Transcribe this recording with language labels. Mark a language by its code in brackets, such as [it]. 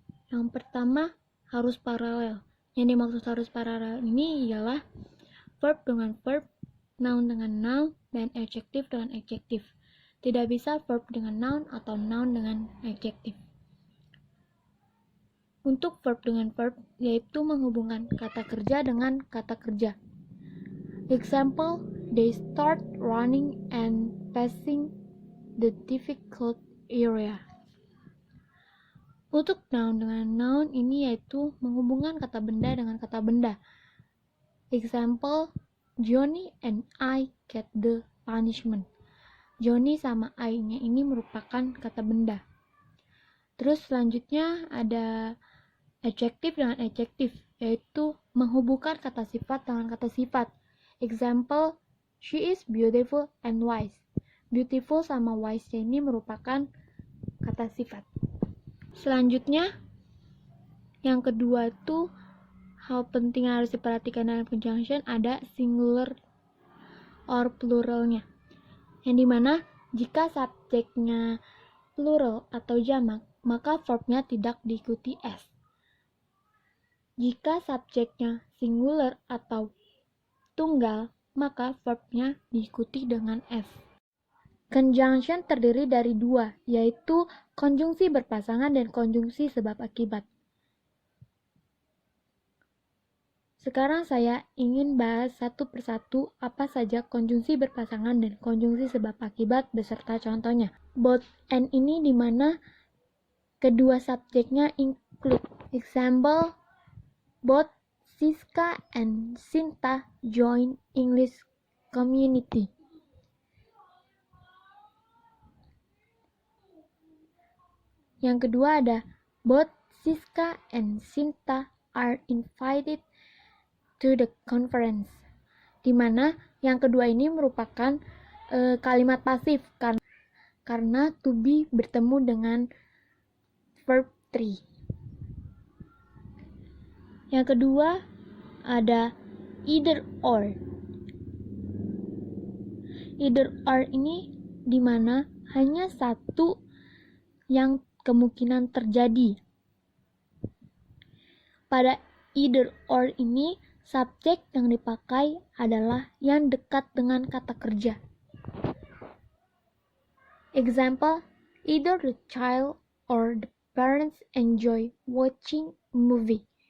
[id] Yang pertama, harus paralel. Yang dimaksud harus paralel ini ialah verb dengan verb, noun dengan noun, dan adjective dengan adjective. Tidak bisa verb dengan noun atau noun dengan adjective. Untuk verb dengan verb, yaitu menghubungkan kata kerja dengan kata kerja. [en] Example, they start running and passing the difficult area. [id] Untuk noun dengan noun ini yaitu menghubungkan kata benda dengan kata benda. [en] Example, Johnny and I get the punishment. [id] Johnny sama I-nya ini merupakan kata benda. Terus selanjutnya ada adjective dengan adjective, yaitu menghubungkan kata sifat dengan kata sifat. [en] Example, she is beautiful and wise. [id] Beautiful sama wise ini merupakan kata sifat. Selanjutnya, yang kedua itu hal penting yang harus diperhatikan dalam conjunction ada singular or pluralnya. Yang dimana jika subjeknya plural atau jamak, maka verbnya tidak diikuti s. Jika subjeknya singular atau tunggal, maka verbnya diikuti dengan s. Conjunction terdiri dari dua, yaitu konjungsi berpasangan dan konjungsi sebab akibat. Sekarang saya ingin bahas satu persatu apa saja konjungsi berpasangan dan konjungsi sebab akibat beserta contohnya. Both and ini dimana kedua subjeknya include. [en] Example, both Siska and Sinta join English community. [id] Yang kedua ada [en] both Siska and Sinta are invited to the conference. [id] Dimana yang kedua ini merupakan kalimat pasif karena to be bertemu dengan verb 3. Yang kedua ada either or. Either or ini dimana hanya satu yang kemungkinan terjadi. Pada either or ini, subjek yang dipakai adalah yang dekat dengan kata kerja. [en] Example, either the child or the parents enjoy watching a movie.